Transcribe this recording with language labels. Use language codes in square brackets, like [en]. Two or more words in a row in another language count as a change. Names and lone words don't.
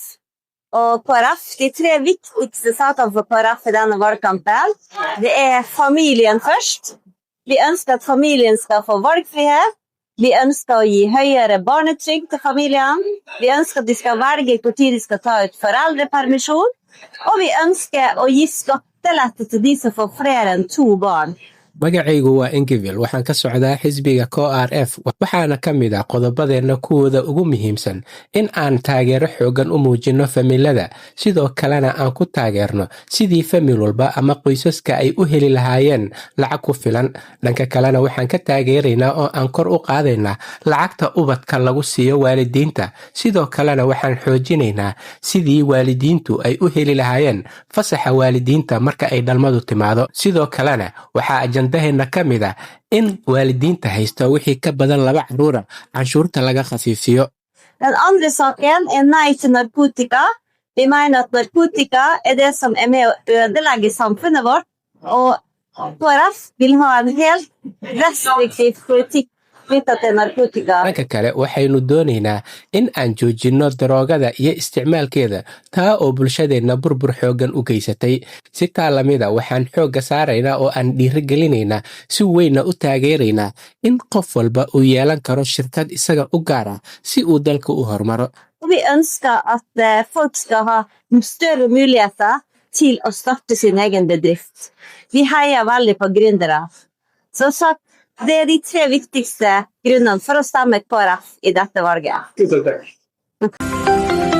[no] Og KrF, de 3 viktigste sakene for KrF i denne valgkampen, det er familien først. Vi ønsker at familien skal få valgfrihet. Vi ønsker å gi høyere barnetrygd til familien. Vi ønsker at de skal velge hvor tid de skal ta ut foreldrepermisjon. Og vi ønsker å gi skattelette til de som får flere enn 2 barn. [so] magacaygu waa Ingvild waxaan ka socdaa xisbiga KrF waxaana ka mid ah qodobadeena kuwooda ugu muhiimsan in aan taageero xoogan u muujino familada sidoo kalena aan ku taageerno sidii famil walba ama qoysaska ay u heli lahaayeen lacag ku filan dhanka kalena waxaan ka taageeraynaa oo aan kor u qaadaynaa lacagta ubadka lagu siiyo waalidiinta sidoo kalena waxaan xoojinaynaa sidii waalidiintu ay u heli lahaayeen fasaxa waalidiinta marka ay dhalmadu timaado sidoo kalena waxaa dahena ka mid ah in waalidiinta haysto wixii ka badan 2 caruur canshuurta laga khafiifiyo. [no] Den andre saken er nei til narkotika. Vi mener at narkotika er det som er med å ødelegge samfunnet vårt, og KrF vil ha en helt restriktiv politikk knyttet til narkotika. [so] Dhanka kale waxaynu doonaynaa in aan joojino daroogada iyo isticmaalkeeda taa oo bulshadeena burbur xoogan u geysatay si taa lamida waxaan xooga saaraynaa oo aan dhiirigelinaynaa si weyna u taageeraynaa in qof walba uu yeelan karo shirkad isaga u gaar ah si uu dalka u horumaro. [no] Vi ønsker at folk skal ha større muligheter til å starte sin egen bedrift. Vi heier veldig på gründere. Så sagt, det er de 3 viktigste grunnene for å stemme KrF i dette valget. Tusen takk.